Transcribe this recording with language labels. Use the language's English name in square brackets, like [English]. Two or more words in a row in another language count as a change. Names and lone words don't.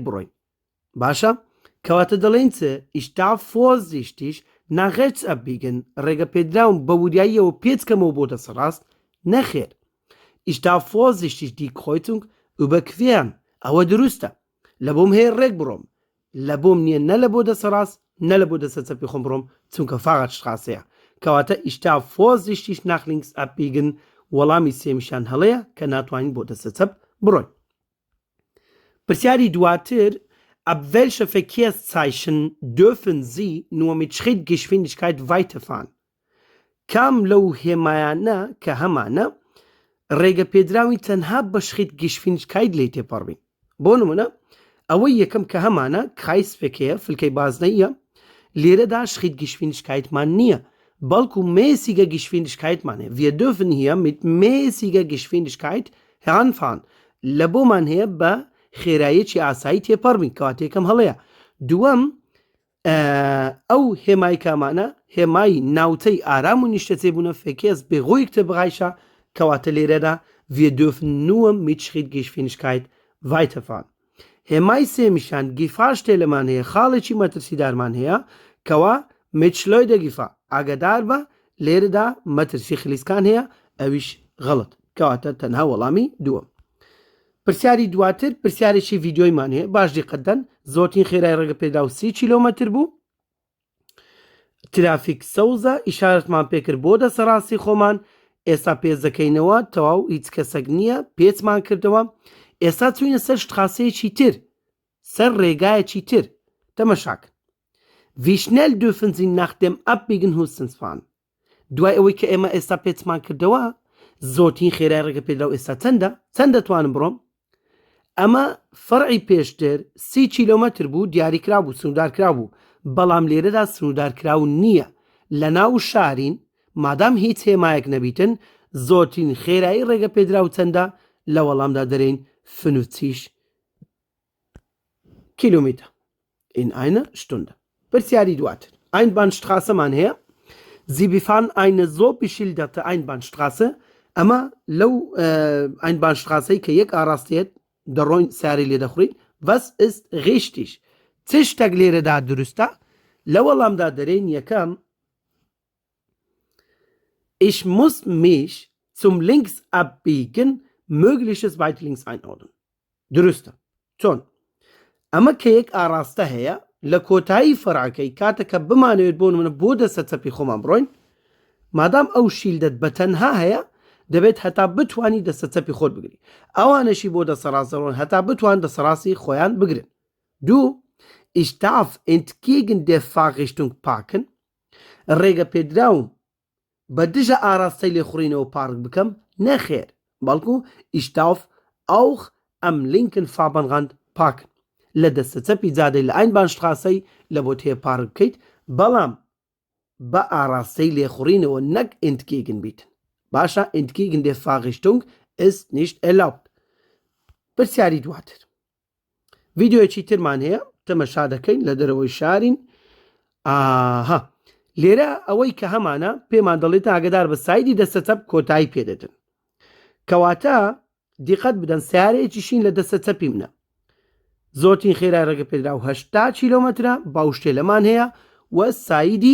[Central Kurdish] بڕۆین باشە کەواتە دەڵێن چ [German] ich darf vorsichtig nach rechts abbiegen [Central Kurdish] ڕێگە پێدراون بە وریاییەوە پێچکەمەوە بۆ دەسەڕاست نەخێر [German] ich darf vorsichtig die Kreuzung überqueren [Central Kurdish] ئەوە دروستە لە بۆم هەیە ڕێک بڕۆم لە بۆم نییە نە لە بۆ دەسەڕاست نە لە بۆ دەسە چەپی خۆم بڕۆم چونکە فاغاتشتخاسەیە کەواتە [German] ich darf vorsichtig nach links abbiegen [Central Kurdish] وەڵامی سێمیشان هەڵەیە کە ناتوانین بۆ دەسە چەپ بڕۆین پرسیاری دواتر [German] ab welche Verkehrszeichen dürfen Sie nur mit Schrittgeschwindigkeit weiterfahren [Central Kurdish] کام لەو هێمایانە کە هەمانە ڕێگە پێدراوی تەنها بە Schrittgeschwindigkeit لێ تێپەڕبین بۆ نمونە ئەوەی یەکەم کە هەمانە Kreisverkehr فلکەی بازنەیە لێرەدا Schrittgeschwindigkeitمان نییە بەڵکو [German] mäßiger Geschwindigkeitمان [Central Kurdish] هەیە [German] wir dürfen hier mit mäßiger Geschwindigkeit heranfahren [Central Kurdish] لە بۆمان هەیە بە خێراییەکی ئاسایی تێپەڕبین کەواتێکم هەڵەیە دووەم ئەو هێمای کامانە هێمای ناوتەی ئارام و نیشتەجێبوونە [German] Verkehrs beruhigte Bereiche [Central Kurdish] کەواتە لێرەدا wir [German] dürfen nur mit Schrittgeschwindigkeit weiterfahren [Central Kurdish] هێمای سێمیشان گیفاشتێلەمان هەیە خاڵێکی مەترسیدارمان هەیە کەوا [German] mit Schleuder Gefahr [Central Kurdish] ئاگادار بە لێرەدا مەترسی خلیسکان هەیە ئەویش غەڵت کەواتە تەنها وەڵامی دووەم پرسیاری دواتر پرسیارێکی ڤیدیۆیمان هەیە باش دیقەتدەن زۆرترین خێرای ڕێگە پێدا و 30 کیلۆمەتر بوو ترافیک سەوزە ئیشارەتمان پێکرد بۆ دەسەڕاستی خۆمان ئێستا پێچ دەکەینەوە تەواو هیچ کەسێک نییە پێچمان کردەوە ئێستا چوینە سەر شتخاسەیەکی تر سەر ڕێگایەکی تر تەمەشاکن [German] Wie schnell dürfen Sie nach dem Abbiegen Hustens fahren [Central Kurdish] دوای ئەوەی کە ئێمە ئێستا پێچمان کردەوە زۆرترین خێرای ڕێگە پێدراو ئێستا چەند دەتوانم بڕۆم ئەمە فەرعی پێشتر 30 کیلۆمەتر بوو دیاریکرا بوو سنوردارکرا بوو بەڵام لێرەدا سنوردارکراو نییە لە ناو شارین مادام هیچ هێمایەک نەبیتن زۆرترین خێرایی ڕێگە پێدراو چەندە لە وەڵامدا دەرێن 50 کیلومتر [German] in einer Stunde [Central Kurdish] پرسیاری دواتر Einbahnstraßeمان هەیە [German] Sie befahren eine so beschilderte Einbahnstraße [Central Kurdish] ئەمە لەو Einbahnstraßەی کە یەک ئاراستێت دەڕۆین ساری لێ دەخورین [German] was ist richtig [Central Kurdish] چ شتێک لێرەدا دروستە لە وەڵامدا دەرێن یەکەم [German] Ich muss mich zum links abbiegen mögliches weit links einordnen [Central Kurdish] دروستە چۆن ئەمە کە یەک ئاراستە هەیە لە کۆتایی فەرعەکەی کاتێککە بمانەوێت بۆ منە بۆ دەسە چەپی خۆمان بڕۆین مادام ئەو شیلدەت بە تەنها هەیە دەبێت هەتا بتوانی دەسە چەپی خۆت بگری ئەوانەشی بۆ دەسەڕاستەڕۆن هەتا بتوان دەسەڕاستی خۆیان بگرن دوو [German] ich darf entgegen der Fahrrichtung parken [Central Kurdish] ڕێگە پێدراوم بە دژە ئاراستەی لێخوڕینەوە پارک بکەم نەخێر بەڵکو [German] ich darf auch am linken Fahrbahnrand parken [Central Kurdish] لە دەستە چەپی جادەی لە Einbahnstraßەی لە بۆ تێ پارک بکەیت بەڵام بە ئاراستەی لێخوڕینەوە نەک entgegen بیتن باشە [German] entgegen der Fahrrichtung ist nicht erlaubt [Central Kurdish] پرسیاری دواتر ڤیدیۆیەکی ترمان هەیە تەمەشا دەکەین لە دەرەوەی شارین لێرە ئەوەی کە هەمانە پێمان دەڵێت ئاگادار بە سایدی دەستە چەپ کۆتایی پێدەدن کەواتە دیقەت بدەن سیارەیەکی شین لە دەستە چەپی منە زۆرترین خێرای ڕێگە پێدراو 80 کیلۆمەترە باوشتێلەمان هەیە و سایدی